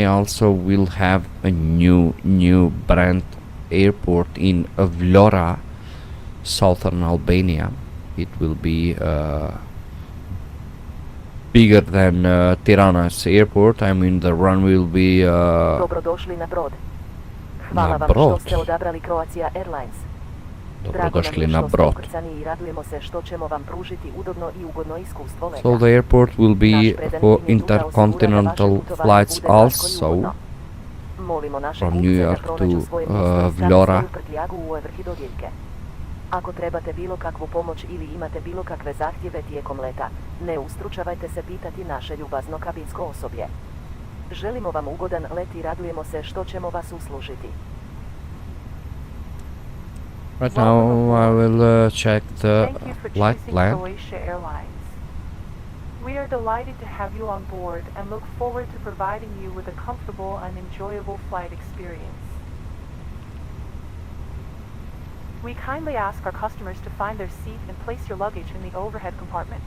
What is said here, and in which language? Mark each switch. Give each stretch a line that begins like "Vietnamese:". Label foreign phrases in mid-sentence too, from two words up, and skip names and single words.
English: Also, we'll have a new brand airport in Vlora, southern Albania. It will be bigger than Tirana's airport. I mean, the runway will be
Croatian: Dobrodošli na brod. Hvala vam što ste odabrali Croatia Airlines. Dobrodošli na brod. I radujemo se što ćemo vam pružiti udobno I ugodno iskustvo leta.
English: So the airport will be for intercontinental flights also from New York to Vlora.
Croatian: Ako trebate bilo kakvu pomoć ili imate bilo kakve zahtjeve tijekom leta, ne ustručavajte se pitati naše ljubazno kabinsko osoblje. Želimo vam ugodan let I radujemo se što ćemo vas uslužiti.
English: Right now I will check the flight plan. We are delighted to have you on board and look forward to providing you with a comfortable and enjoyable flight experience. We kindly ask our customers to find their seat and place your luggage in the overhead compartments.